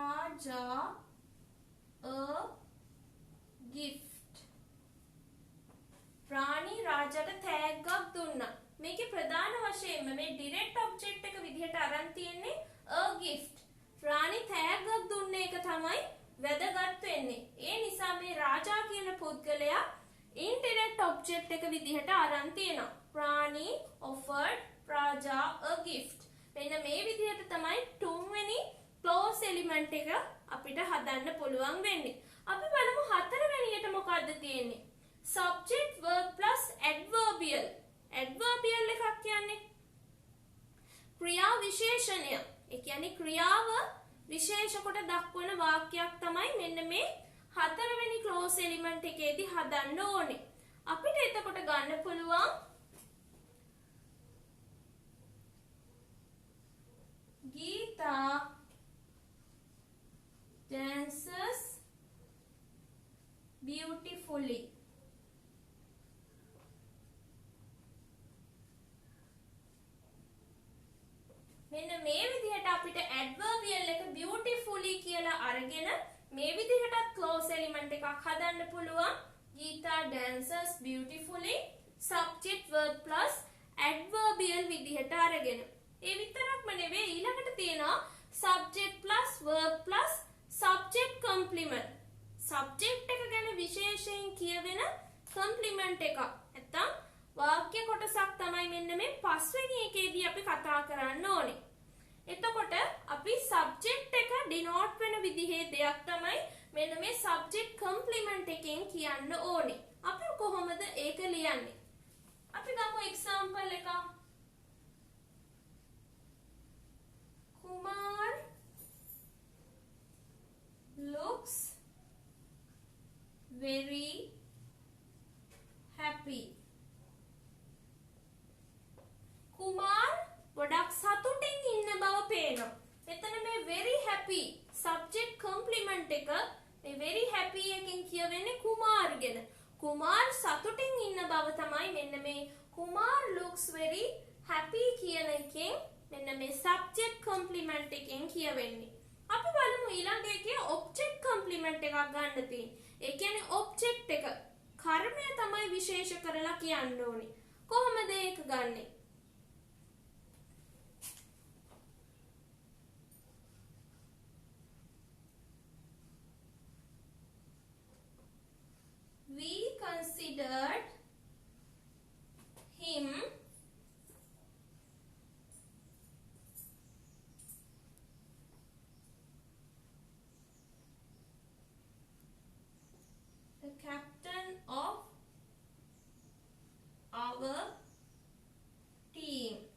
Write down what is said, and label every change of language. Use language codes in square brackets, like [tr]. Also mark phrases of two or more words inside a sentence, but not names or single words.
[en] Raja a gift. [si] රාණි රාජාට තෑග්ගක් දුන්නා. මේකේ ප්‍රධාන වශයෙන්ම මේ [en] direct object [si] එක විදිහට අරන් තියෙන්නේ [en] a gift. [si] රාණි තෑග්ගක් දුන්න එක තමයි වැදගත් වෙන්නේ. ඒ නිසා මේ රාජා කියන පුද්ගලයා [en] indirect object [si] එක විදිහට අරන් තියෙනවා. [en] රාණි offered Raja a gift. [si] මෙන්න මේ විදිහට තමයි තුන්වෙනි [en] clause element [si] එක අපිට හදන්න පුළුවන් වෙන්නේ. අපි බලමු හතරවෙනියට මොකද්ද තියෙන්නේ? [en] subject verb plus adverbial. [si] adverbial එකක් කියන්නේ ක්‍රියා විශේෂණය. ඒ කියන්නේ ක්‍රියාව විශේෂ කොට දක්වන වාක්‍යයක් තමයි මෙන්න මේ හතරවෙනි [en] clause element [si] එකේදී හදන්න ඕනේ. අපිට එතකොට ගන්න පුළුවන් [en] Geeta dances beautifully. [si] මෙන්න මේ විදිහට අපිට adverbial එක beautifully කියලා අරගෙන මේ විදිහටත් [en] clause element [si] එකක් හදන්න පුළුවන්. [en] Geeta dances beautifully subject verb plus adverbial [si] විදිහට අරගෙන. ඒ විතරක්ම නෙවෙයි ඊළඟට තියෙනවා [en] subject plus verb plus subject complement. [si] subject එක ගැන විශේෂයෙන් කියවෙන complement එකක්. නැත්තම් වාක්‍ය කොටසක් තමයි මෙන්න මේ පස්වෙනි එකේදී අපි කතා කරන්න ඕනේ. එතකොට අපි subject එක denote වෙන විදිහේ දෙයක් තමයි මෙන්න මේ [en] subject complement [si] එකෙන් කියන්න ඕනේ. අපි කොහොමද ඒක ලියන්නේ? අපි ගමු example එක. [en] Kumar looks very happy. [si] කුමාර් ගොඩක් සතුටින් ඉන්න බව පේනවා. එතන මේ [en] very happy subject complement [si] එක මේ [en] very happy [si] එකෙන් කියවෙන්නේ කුමාර් ගැන. කුමාර් සතුටින් ඉන්න බව තමයි මෙන්න මේ කුමාර් [en] looks very happy [si] කියන එකෙන් මෙන්න මේ [en] subject complement [si] එකෙන් කියවෙන්නේ. අපි බලමු ඊළඟ එකේ [en] object complement [si] එකක් ගන්න තියෙන්නේ. ඒ කියන්නේ object එක කර්මය තමයි විශේෂ කරලා කියන්න ඕනේ. කොහොමද ඒක ගන්නෙ? [en] We considered him the captain of our team.